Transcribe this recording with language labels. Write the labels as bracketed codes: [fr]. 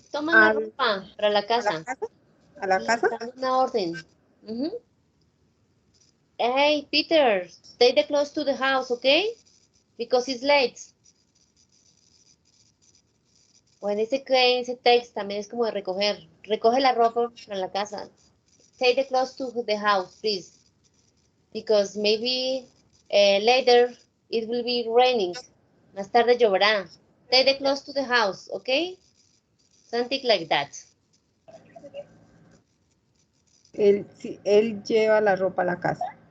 [es] Toma la ropa para la casa. a la casa. Dame una orden. [en] Hey, Peter, take the clothes to the house, okay? Because it's late. [es] O en ese text también es como de recoger. Recoge la ropa para la casa. [en] Take the clothes to the house, please. Because maybe later it will be raining. [es] Más tarde lloverá. [en] Take the clothes to the house, okay? Something like that. [es] Él lleva la ropa a la casa.